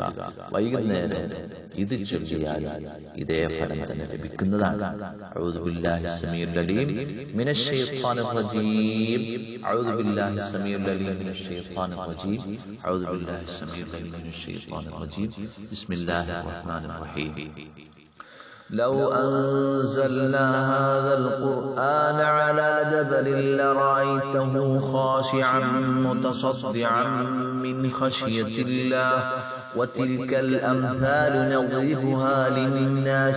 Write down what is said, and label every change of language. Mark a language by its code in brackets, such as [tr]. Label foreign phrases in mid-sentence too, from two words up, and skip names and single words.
[ml] വൈകുന്നേരം ഇത് ചൊല്ലിയാൽ ഇതേ ഫലം തന്നെ ലഭിക്കുന്നതാണ്. [ar] أعوذ بالله السميع العليم من الشيطان الرجيم. أعوذ بالله السميع العليم من الشيطان الرجيم. أعوذ بالله السميع العليم من الشيطان الرجيم. بسم الله الرحمن الرحيم. لو أنزلنا هذا القرآن على جبل لرأيته خاشعا متصدعا من خشية الله وتلك الأمثال نضربها للناس